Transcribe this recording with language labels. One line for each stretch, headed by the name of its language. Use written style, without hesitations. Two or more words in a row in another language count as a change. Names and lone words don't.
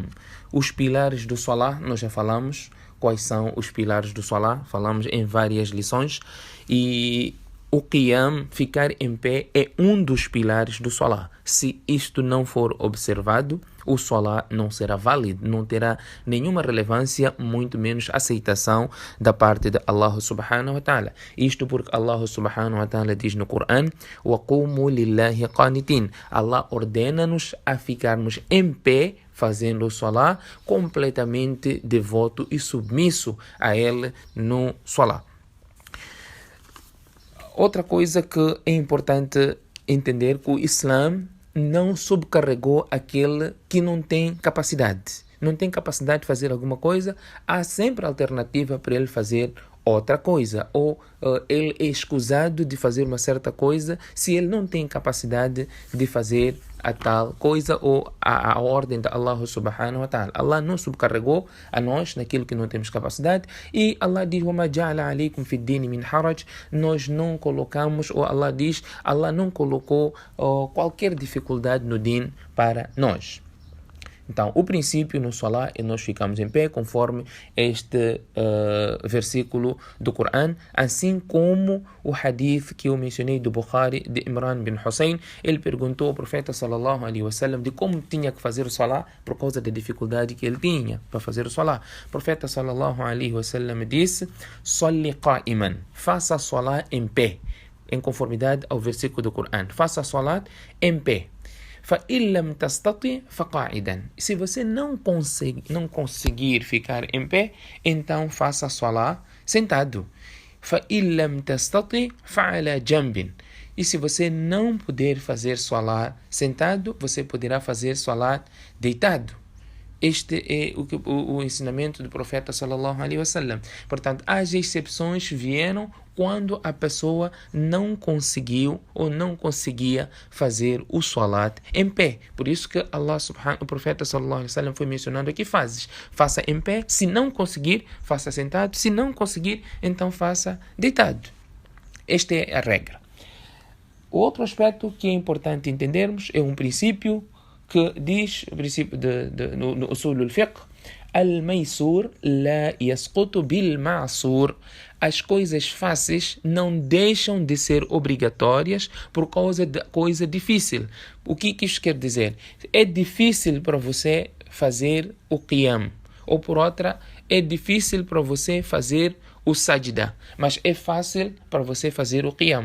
Portuguese: Os pilares do salat, nós já falamos quais são os pilares do salat, falamos em várias lições, e o qiyam, ficar em pé, é um dos pilares do salat. Se isto não for observado, o salat não será válido, não terá nenhuma relevância, muito menos aceitação da parte de
Arabic: الله سبحانه وتعالى.
Portuguese: Isto porque
Arabic: الله سبحانه وتعالى
Portuguese: diz no Corão:
Arabic: وَقُومُوا لِلَّهِ قَانِتِينَ.
Portuguese: Allah ordena-nos a ficarmos em pé, fazendo o salat completamente devoto e submisso a ele no salat. Outra coisa que é importante entender, que o Islã não subcarregou aquele que não tem capacidade. Não tem capacidade de fazer alguma coisa, há sempre alternativa para ele fazer outra coisa. Ou ele é escusado de fazer uma certa coisa se ele não tem capacidade de fazer a tal coisa ou a ordem de
Arabic: الله سبحانه وتعالى.
Portuguese: Allah não subcarregou a nós naquilo que não temos capacidade, e Allah diz:
Arabic: وَمَا جَعَلَ عَلَيْكُمْ فِي الدِّينِ مِنْ حَرَجٍ.
Portuguese: Nós não colocamos, ou Allah diz, Allah não colocou qualquer dificuldade no din para nós. Então, o princípio no salat é nós ficamos em pé, conforme este versículo do Corão, assim como o hadith que eu mencionei do Bukhari, de Imran bin Hussein. Ele perguntou ao profeta
Arabic: صلى الله عليه وسلم
Portuguese: de como tinha que fazer o salat por causa da dificuldade que ele tinha para fazer o salat. O profeta
Arabic: صلى الله عليه وسلم
Portuguese: disse:
Arabic: "صلّ قائماً",
Portuguese: faça a salat em pé, em conformidade ao versículo do Corão. Faça a salat em pé.
Arabic: فَإِن لَمْ تَسْتَطِعْ فَقَاعِدًا.
Portuguese: Se você não conseguir ficar em pé, então faça a salat sentado.
Arabic: فَإِن لَمْ تَسْتَطِعْ فَعَلَى جَنْبٍ.
Portuguese: E se você não puder fazer salat sentado, você poderá fazer salat deitado. Este é o ensinamento do profeta
Arabic: صلى الله عليه وسلم.
Portuguese: Portanto, as exceções vieram quando a pessoa não conseguiu ou não conseguia fazer o salat em pé. Por isso que o profeta
Arabic: صلى الله عليه وسلم
Portuguese: foi mencionando aqui fases. Faça em pé, se não conseguir, faça sentado, se não conseguir, então faça deitado. Esta é a regra. O outro aspecto que é importante entendermos é um princípio que diz, o princípio no
Arabic: أصول الفقه: الميسور لا يسقط بالمعسور.
Portuguese: As coisas fáceis não deixam de ser obrigatórias por causa de coisa difícil. O que isso quer dizer? É difícil para você fazer o qiyam, ou por outra, é difícil para você fazer o sajda, mas é fácil para você fazer o qiyam.